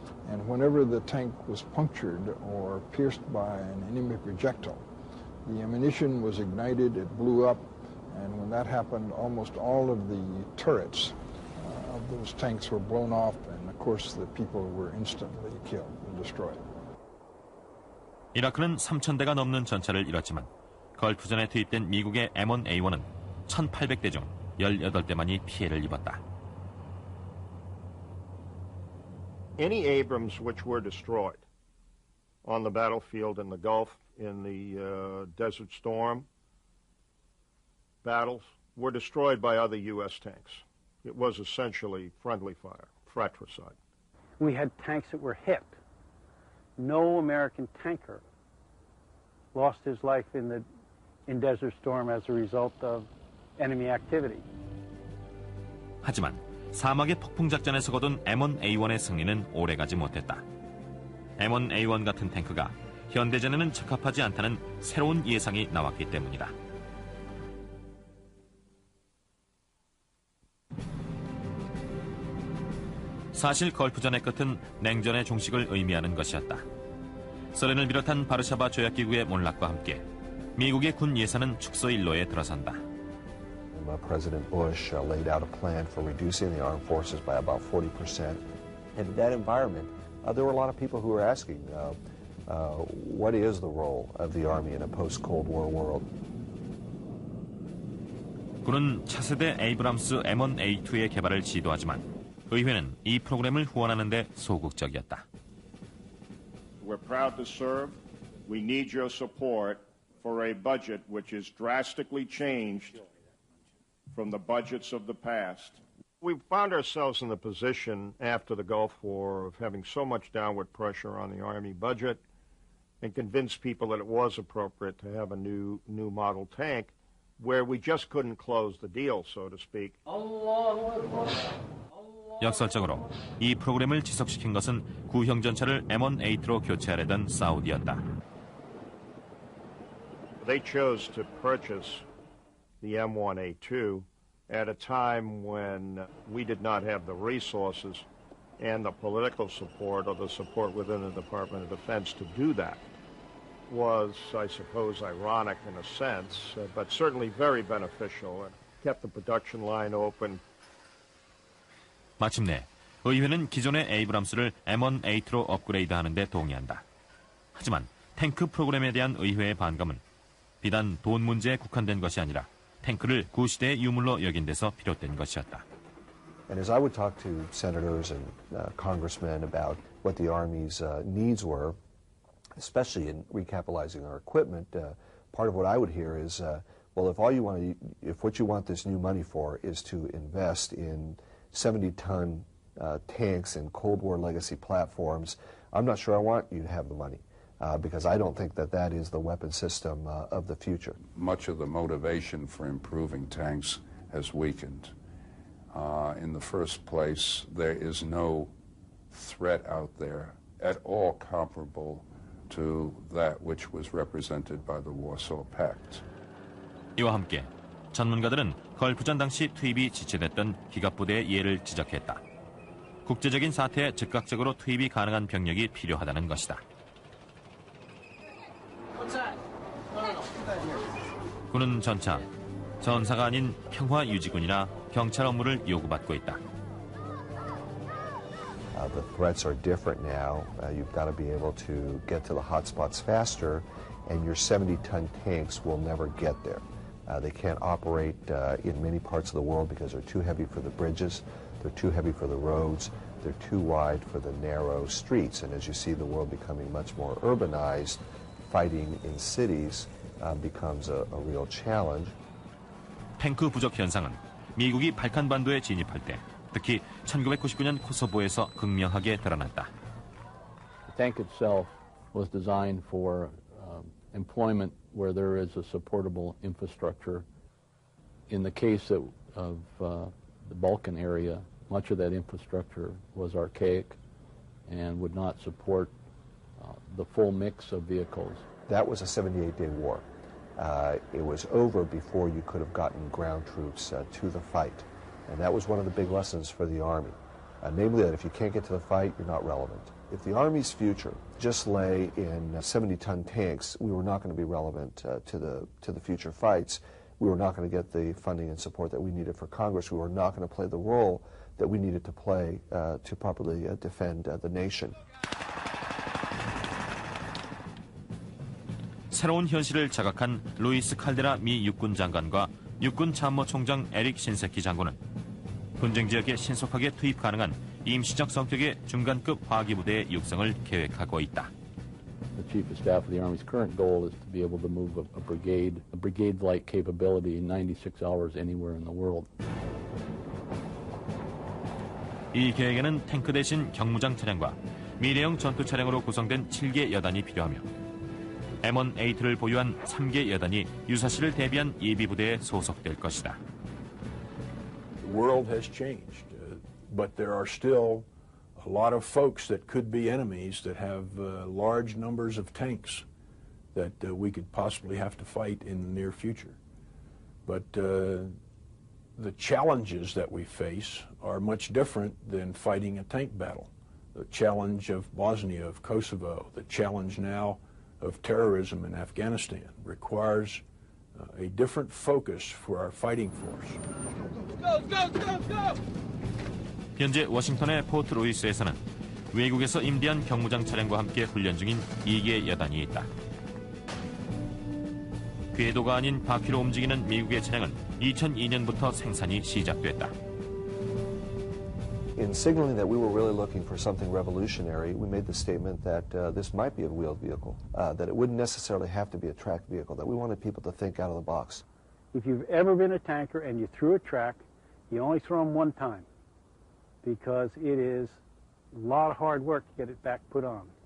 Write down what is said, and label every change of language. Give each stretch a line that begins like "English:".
English: And whenever the tank was punctured or pierced by an enemy projectile, the ammunition was ignited, it blew up, and when that happened, almost all of the turrets of those tanks were blown off, and of course the people were instantly killed and destroyed.
Korean: 이라크는 3,000대가 넘는 전차를 잃었지만 걸프전에 투입된 미국의 M1A1은 1,800대 중 18대만이 피해를 입었다.
English: Any Abrams which were destroyed on the battlefield in the Gulf, in the Desert Storm battles, were destroyed by other U.S. tanks. It was essentially friendly fire, fratricide. We had tanks that were hit. No American tanker lost his life in Desert Storm as a result of enemy activity.
Korean: 하지만 사막의 폭풍작전에서 거둔 M1A1의 승리는 오래가지 못했다. M1A1 같은 탱크가 현대전에는 적합하지 않다는 새로운 예상이 나왔기 때문이다. 사실 걸프전의 끝은 냉전의 종식을 의미하는 것이었다. 소련을 비롯한 바르샤바 조약기구의 몰락과 함께 미국의 군 예산은 축소 일로에 들어선다.
English: President Bush laid out a plan for reducing the armed forces by about 40%. And in that environment, there were a lot of people who were asking, what is the role of the Army in a post-Cold War world?
Korean: 군은 차세대 에이브람스 M1A2의 개발을 시도하지만 의회는 이 프로그램을 후원하는 데 소극적이었다.
English: We're proud to serve. We need your support for a budget which is drastically changed from the budgets of the past. We found ourselves in the position after the Gulf War of having so much downward pressure on the Army budget and convinced people that it was appropriate to have a new model tank where we just couldn't close the deal, so to speak.
Korean: 역설적으로 이 프로그램을 지속시킨 것은 구형 전차를 M1A2로 교체하려던 사우디였다.
English: They chose to purchase the M1A2 at a time when we did not have the resources and the political support or the support within the Department of Defense to do that. Was, I suppose, ironic in a sense, but certainly very beneficial. It kept the production line open.
Korean: 마침내 의회는 기존의 에이브람스를 M1A2로 업그레이드하는 데 동의한다. 하지만 탱크 프로그램에 대한 의회의 반감은 비단 돈 문제에 국한된 것이 아니라 탱크를 구시대의 유물로 여긴 데서 비롯된 것이었다.
English: And as I would talk to senators and congressmen about what the Army's needs were, especially in recapitalizing our equipment, part of what I would hear is, well, if what you want this new money for is to invest in 70-ton tanks and Cold War legacy platforms, I'm not sure I want you to have the money. Because I don't think that is the weapon system of the future. Much of the motivation for improving tanks has weakened. In the first place, there is no threat out there at all comparable to that which was represented by the Warsaw Pact.
Korean: 이와 함께 전문가들은 걸프전 당시 투입이 지체됐던 기갑부대의 예를 지적했다. 국제적인 사태에 즉각적으로 투입이 가능한 병력이 필요하다는 것이다. 군은 전차, 전사가 아닌 평화유지군이나 경찰 업무를 요구받고 있다.
English: The threats are different now. You've got to be able to get to the hot spots faster, and your 70-ton tanks will never get there. They can't operate in many parts of the world because they're too heavy for the bridges, they're too heavy for the roads, they're too wide for the narrow streets. And as you see the world becoming much more urbanized, fighting in cities becomes a real challenge.
Korean: 탱크 부족 현상은 미국이 발칸반도에 진입할 때 특히 1999년 코소보에서 극명하게 드러났다.
English: The tank itself was designed for employment where there is a supportable infrastructure. In the case of the Balkan area, much of that infrastructure was archaic and would not support the full mix of vehicles. That was a 78-day war. It was over before you could have gotten ground troops to the fight. And that was one of the big lessons for the Army. Namely that if you can't get to the fight, you're not relevant. If the Army's future just lay in 70-ton tanks, we were not going to be relevant to the future fights. We were not going to get the funding and support that we needed for Congress. We were not going to play the role that we needed to play to properly defend the nation.
Korean: 새로운 현실을 자각한 루이스 칼데라 미 육군 장관과 육군 참모총장 에릭 신세키 장군은 분쟁 지역에 신속하게 투입 가능한 임시적 성격의 중간급 화기 부대의 육성을 계획하고 있다.
English: The Chief of Staff of the Army's current goal is to be able to move a brigade-like capability in 96 hours anywhere in the world.
Korean: 이 계획에는 탱크 대신 경무장 차량과 미래형 전투 차량으로 구성된 7개 여단이 필요하며 M1A2를 보유한 3개 여단이 유사시를 대비한 예비 부대에 소속될 것이다.
English: The world has changed, but there are still a lot of folks that could be enemies that have large numbers of tanks that we could possibly have to fight in the near future. But the challenges that we face are much different than fighting a tank battle. The challenge of Bosnia, of Kosovo, the challenge now of terrorism in Afghanistan requires a different focus for our fighting force.
Korean: 현재 워싱턴의 포트 루이스에서는 외국에서 임대한 경무장 차량과 함께 훈련 중인 2개 여단이 있다. 궤도가 아닌 바퀴로 움직이는 미국의 차량은 2002년부터 생산이 시작됐다.
English: In signaling that we were really looking for something revolutionary, we made the statement that this might be a wheeled vehicle, that it wouldn't necessarily have to be a tracked vehicle, that we wanted people to think out of the box. If you've ever been a tanker and you threw a track, you only throw them one time because it is a lot of hard work to get it back put on.